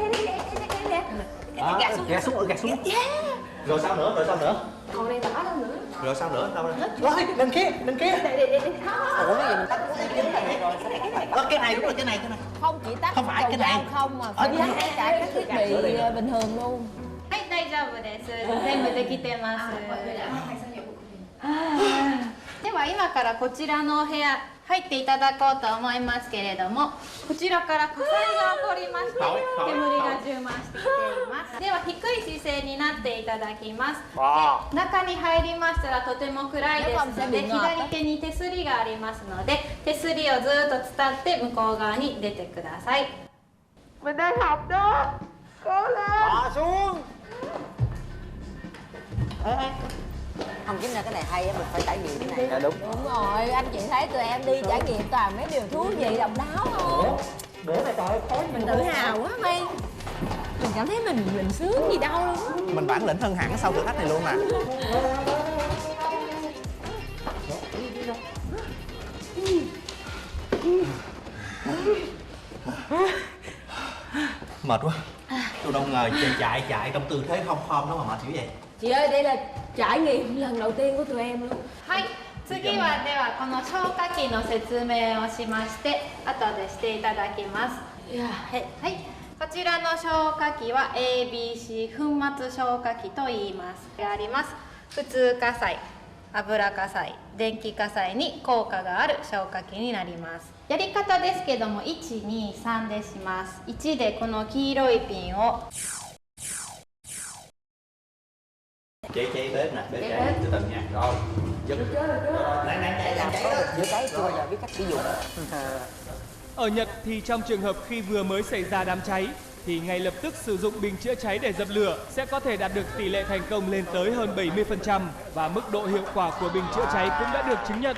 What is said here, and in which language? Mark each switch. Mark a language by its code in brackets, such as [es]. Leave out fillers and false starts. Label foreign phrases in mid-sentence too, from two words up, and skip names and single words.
[vi] Gạt xuống. Rồi sao nữa? Còn đây bỏ đâu nữa. Rồi sao nữa? Đâu rồi? Rồi, đằng kia. Đây. Ủa cái gì mình tắt cái này rồi? Cái này đúng rồi, cái này. Không chỉ tắt Không phải cầu cái này. dao không mà phải tắt tất cả các thiết bị bình thường luôn. [ja] はい、大丈夫です。全部できてます。では今からこちらのお部屋入っていただこうと思いますけれども、こちらから火災が起こりまして煙が充満してきています。では低い姿勢になっていただきます。中に入りましたらとても暗いですので、左手に手すりがありますので、手すりをずっと伝って向こう側に出てください。 [vi] Mình đang học đó. Cố lên. Bỏ xuống. Không, chính ra cái này hay á, mình phải trải nghiệm cái này. Dạ đúng. Đúng rồi, anh chị thấy tụi em đi trải nghiệm toàn mấy điều thú vị độc đáo không? Bữa này trời ơi, khói Mình tự hào quá May. Mình cảm thấy mình sướng gì đâu luôn á. mình bản lĩnh hơn hẳn sau thử thách này luôn nè. Mệt quá. Tôi đâu ngờ chạy trong tư thế không khom đó mà mệt dữ vậy. Chị ơi, đây là trải nghiệm lần đầu tiên của tụi em luôn. [ja] はい、次はではこの消火器の説明をしまして後でしていただきます。はい、こちらの消火器は ABC 粉末消火器と言います。あります。普通火災、油火災、電気火災に効果がある消火器になります。やり方ですけども1、2、3でします。1でこの黄色いピンを [vi] Cháy bếp nè, bếp cháy từ từ nha. Rồi, giật. Làm có được chữa cháy chưa giờ biết cách sử dụng. Ở Nhật thì trong trường hợp khi vừa mới xảy ra đám cháy thì ngay lập tức sử dụng bình chữa cháy để dập lửa sẽ có thể đạt được tỷ lệ thành công lên tới hơn 70% và mức độ hiệu quả của bình chữa cháy cũng đã được chứng nhận.